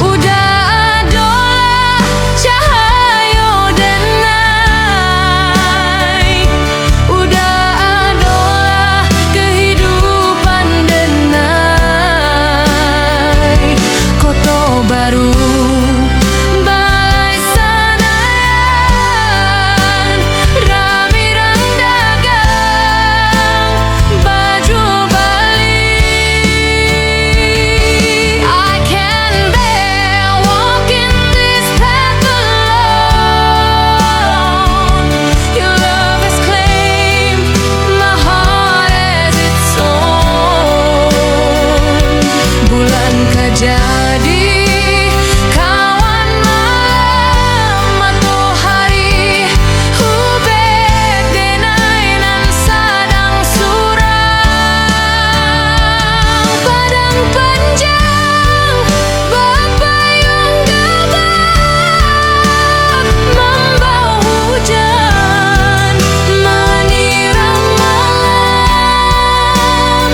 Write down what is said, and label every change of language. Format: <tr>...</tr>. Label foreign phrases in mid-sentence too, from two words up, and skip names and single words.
<min>Udah adolah cahaya denai, udah adolah kehidupan denai. Koto baru balai sanayan, ramiran dagang baju Bali.</min> <en>I can bear walking this path alone. Your love has claimed my heart as its own.</en> <min>Bulan kejadi kawan malam matahari, hubek denai nan sadang surang.</min> <id>Padang panjang berpayung gebak, membawa hujan menyiram malam.</id>